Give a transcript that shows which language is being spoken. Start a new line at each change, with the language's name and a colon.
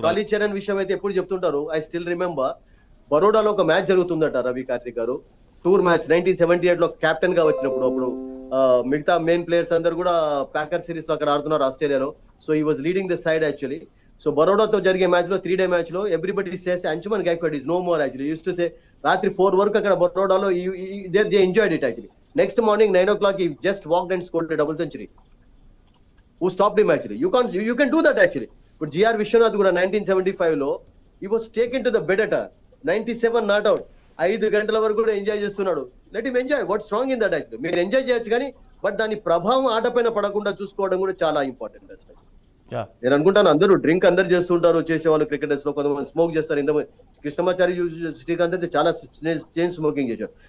Telugu: కాళీ చరణ్ విషయం అయితే ఎప్పుడు చెప్తుంటారు,
English: I still remember,
Telugu: బరోడాలో ఒక మ్యాచ్ జరుగుతుందట రవి కార్తిక్ గారు, టూర్ మ్యాచ్ 1978 లో కెప్టెన్ గా వచ్చినప్పుడు. అప్పుడు మిగతా మెయిన్ ప్లేయర్స్ అందరు కూడా ప్యాకర్ సిరీస్ లో అక్కడ ఆడుతున్నారు ఆస్ట్రేలియాలో.
English: So he was leading the side actually. So
Telugu: బరోడాతో జరిగే మ్యాచ్ లో
English: 3-day match లో everybody says Anshuman Gaekwad is no more actually. Used to say
Telugu: రాత్రి 4 వరకు అక్కడ బరోడాలో
English: They enjoyed it actually. Next morning 9 o'clock he just walked and scored a double century. Who stopped him actually? You can do that actually. But GR Vishwanath కూడా 1975 లో he was taken to the bed at 97 not out.
Telugu: 5 గంటల వరకు కూడా enjoy చేస్తున్నాడు.
English: Let him enjoy, what's wrong in that actually.
Telugu: మీరు enjoy చేయొచ్చు కానీ but దాని ప్రభావం ఆట పైన పడకుండా చూసుకోవడం కూడా చాలా ఇంపార్టెంట్ అసలు. నేను అనుకుంటాను అందరూ డ్రింక్ అందరు చేస్తుంటారు, చేసేవాళ్ళు క్రికెటర్స్ లో కొంతమంది స్మోక్ చేస్తారు. ఇంత కృష్ణమాచారి శ్రీకాంత్ అయితే చాలా చైన్ స్మోకింగ్ చేశారు.